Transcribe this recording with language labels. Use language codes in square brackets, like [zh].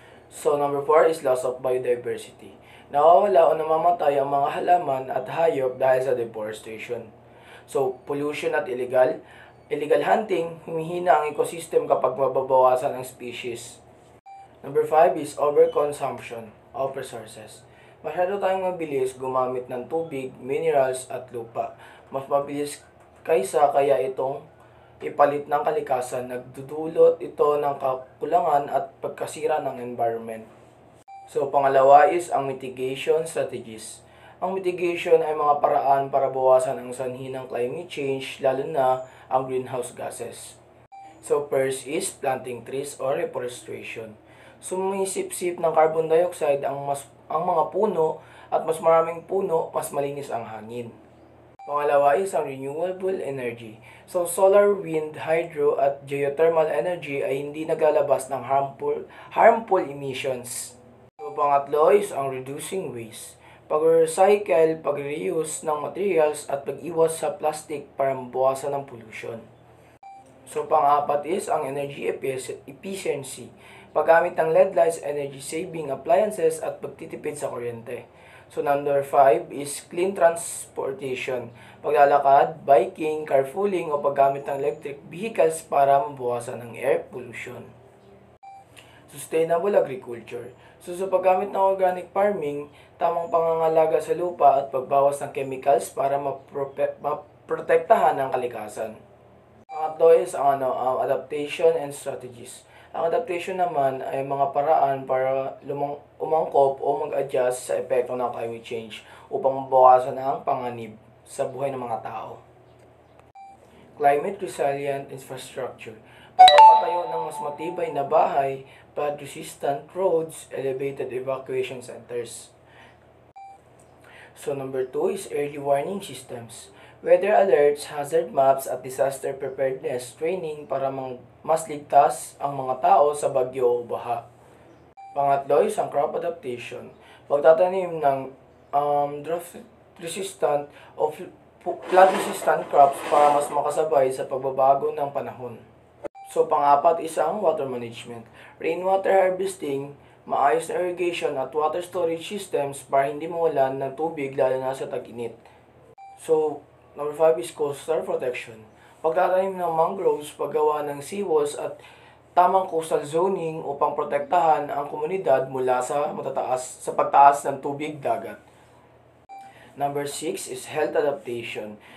[en] So, number 4 is loss of biodiversity. [tl] Nawawala o namamatay ang mga halaman at hayop dahil sa deforestation. So, pollution at illegal hunting, humihina ang ecosystem kapag mababawasan ang species. [en] Number 5 is overconsumption of resources. [tl] Masyado tayong mabilis gumamit ng tubig, minerals at lupa. Mas mabilis kaya itong ipalit ng kalikasan, nagdudulot ito ng kakulangan at pagkasira ng environment. So, pangalawa is ang mitigation strategies. Ang mitigation ay mga paraan para bawasan ang sanhi ng climate change, lalo na ang greenhouse gases. [en] So, first is planting trees or reforestation. [tl] Sumisip-sip ng carbon dioxide ang mga puno at mas maraming puno, mas malinis ang hangin. Pangalawa is ang renewable energy. So, solar, wind, hydro, at geothermal energy ay hindi naglalabas ng harmful emissions. So, pangatlo is ang reducing waste. Pag-recycle, pag-reuse ng materials, at pag-iwas sa plastic para mabawasan ng pollution. So, pang-apat is ang energy efficiency. Paggamit ng LED lights, energy saving appliances, at pagtitipid sa kuryente. [en] So, number 5 is clean transportation. [tl] Paglalakad, biking, carpooling, o paggamit ng electric vehicles para mabawasan ng air pollution. [en] Sustainable agriculture. [tl] So, sa paggamit ng organic farming, tamang pangangalaga sa lupa at pagbawas ng chemicals para maprotektahan ang kalikasan. Pangatlo is ang adaptation and strategies. Ang adaptation naman ay mga paraan para umangkop o mag-adjust sa epekto ng climate change upang mabawasan ang panganib sa buhay ng mga tao. Climate resilient infrastructure. Pagpapatayo ng mas matibay na bahay, flood-resistant roads, elevated evacuation centers. [en] So, number 2 is early warning systems. [tl] Weather alerts, hazard maps, at disaster preparedness training para mas ligtas ang mga tao sa bagyo o baha. Pangatlo is ang crop adaptation. Pagtatanim ng drought-resistant o flood-resistant crops para mas makasabay sa pagbabago ng panahon. So, pang-apat is ang water management. Rainwater harvesting, maayos na irrigation at water storage systems para hindi mawalan ng tubig lalo na sa tag-init. [en] So, number 5 is coastal protection. [tl] Pagtatanim ng mangroves, paggawa ng seawalls at tamang coastal zoning upang protektahan ang komunidad mula sa pagtaas ng tubig dagat. [en] Number 6 is health adaptation.